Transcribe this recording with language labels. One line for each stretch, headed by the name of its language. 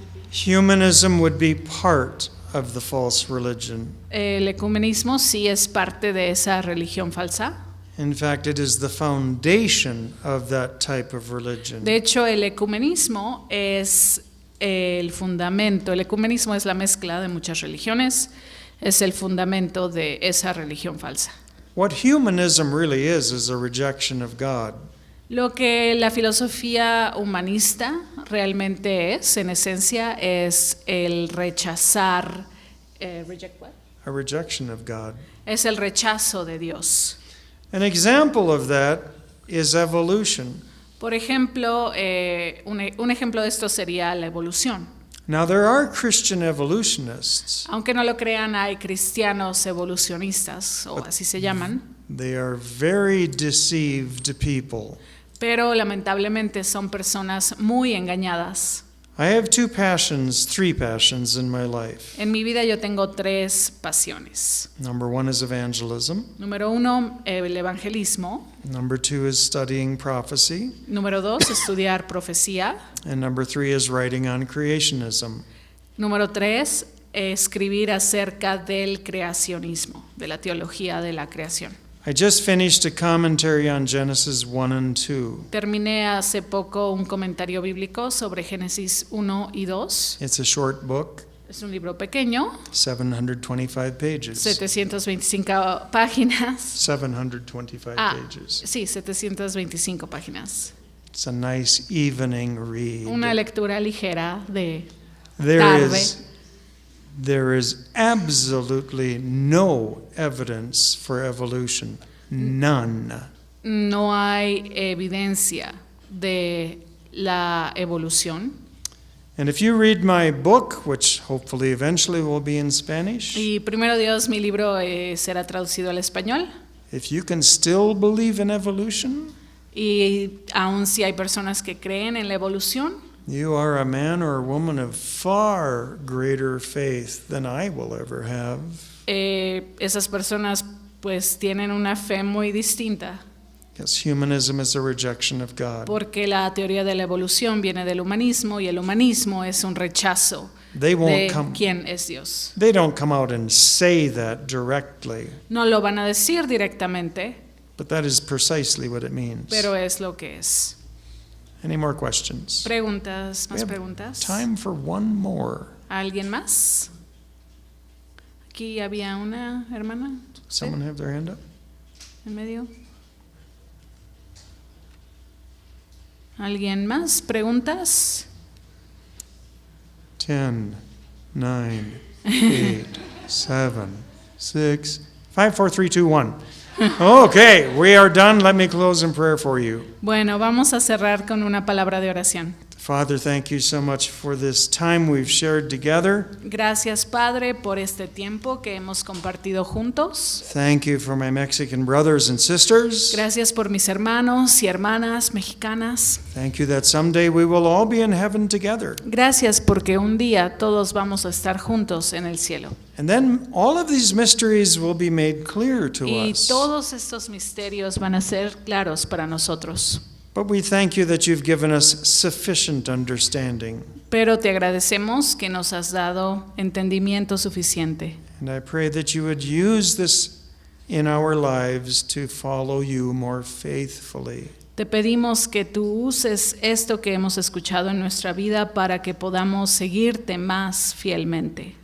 English: Humanism would be part of the false religion.
Spanish: El ecumenismo sí es parte de esa religión falsa.
English: In fact, it is the foundation of that type of religion.
Spanish: De hecho, el ecumenismo es el fundamento. El ecumenismo es la mezcla de muchas religiones. Es el fundamento de esa religión falsa.
English: What humanism really is a rejection of God.
Spanish: Lo que la filosofía humanista realmente es, en esencia, es el rechazar,
English: reject what? A rejection of God.
Spanish: Es el rechazo de Dios.
English: An example of that is evolution.
Spanish: Por ejemplo, un ejemplo de esto sería la evolución.
English: Now, there are Christian evolutionists.
Spanish: Aunque no lo crean, hay cristianos evolucionistas, o así se llaman,
English: They are very deceived people.
Spanish: pero lamentablemente son personas muy engañadas.
English: I have three passions in my life.
Spanish: En mi vida yo tengo 3 pasiones.
English: Number 1 is evangelism.
Spanish: Número 1, el evangelismo.
English: Number 2 is studying prophecy.
Spanish: Número 2, estudiar profecía.
English: And number 3 is writing on creationism.
Spanish: Número 3, escribir acerca del creacionismo, de la teología de la creación.
English: I just finished a commentary on Genesis 1 and 2.
Spanish: Terminé hace poco un comentario bíblico sobre Génesis 1 y 2.
English: It's a short book,
Spanish: Es un libro pequeño,
English: 725 pages.
Spanish: 725 páginas.
English: 725 pages.
Spanish: Sí, 725 páginas.
English: It's a nice evening read.
Spanish: Una lectura ligera de
English: There
Spanish: tarde.
English: There is absolutely no evidence for evolution. None.
Spanish: No hay evidencia de la evolución.
English: And if you read my book, which hopefully eventually will be in Spanish,
Spanish: Y primero Dios, mi libro será traducido al español.
English: if you can still believe in evolution,
Spanish: Y aun si hay personas que creen en la evolución,
English: you are a man or a woman of far greater faith than I will ever have.
Spanish: esas personas pues tienen una fe muy distinta,
English: Yes, humanism is a rejection of God.
Spanish: porque la teoría de la evolución viene del humanismo y el humanismo es un rechazo
English: They won't
Spanish: de
English: come.
Spanish: quién es Dios.
English: They don't come out and say that directly,
Spanish: No lo van a decir directamente,
English: but that is precisely what it means.
Spanish: pero es lo que es.
English: Any more questions?
Spanish: ¿Preguntas?
English: We
Spanish: ¿Más
English: have
Spanish: preguntas?
English: time for one more.
Spanish: ¿Alguien más? Aquí había una hermana. ¿Sí?
English: Someone have their hand up?
Spanish: En medio. ¿Alguien más? ¿Preguntas?
English: 10, 9, 8, 7, 6, 5, 4, 3, 2, 1. Okay, we are done. Let me close in prayer for you.
Spanish: Bueno, vamos a cerrar con una palabra de oración.
English: Father, thank you so much for this time we've shared together.
Spanish: Gracias, Padre, por este tiempo que hemos compartido juntos.
English: Thank you for my Mexican brothers and sisters.
Spanish: Gracias por mis hermanos y hermanas mexicanas.
English: Thank you that someday we will all be in heaven together.
Spanish: Gracias porque un día todos vamos a estar juntos en el cielo.
English: And then all of these mysteries will be made clear to
Spanish: Y
English: us.
Spanish: todos estos misterios van a ser claros para nosotros.
English: But we thank you that you've given us sufficient understanding.
Spanish: Pero te agradecemos que nos has dado entendimiento suficiente.
English: And I pray that you would use this in our lives to follow you more faithfully.
Spanish: Te pedimos que tú uses esto que hemos escuchado en nuestra vida para que podamos seguirte más fielmente.